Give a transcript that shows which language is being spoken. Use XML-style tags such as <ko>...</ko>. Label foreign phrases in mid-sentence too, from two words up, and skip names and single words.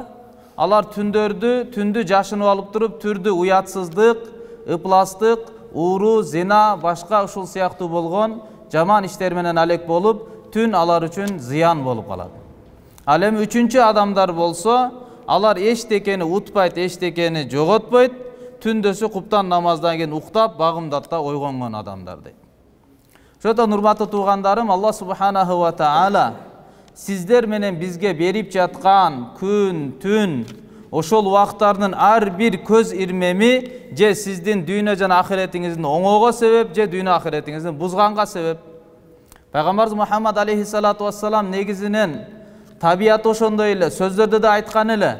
<ky>Алар түндү жашынып алып туруп, түрдү уятсыздык, ыпластык, ууру, зина, башка ушул сыяктуу болгон жаман иштер менен алек болуп, түн алар үчүн зыян болуп калат. Ал эми үчүнчү адамдар болсо, алар эчтекени утпайт, эчтекени жоготпойт, түндөсү куптан намаздан кийин уктап, багымдатта ойгонгон адамдар дейт. Ошондо урматтуу туугандарым,</ky> <ar>الله سبحانه وتعالى</ar> <ky>сиздер менен бизге берип жаткан күн, түн, ошол убактардын ар бир көз ирмеми же сиздин дүйнө жана ахиретиңиздин оңоого себеп, же дүйнө ахиретиңиздин бузганга себеп. Пайгамбарыбыз Мухаммад</ky> <ar>عليه الصلاة والسلام</ar> <ky>негизинен табияты ошондой эле, сөздөрдө да айткан эле.</ky>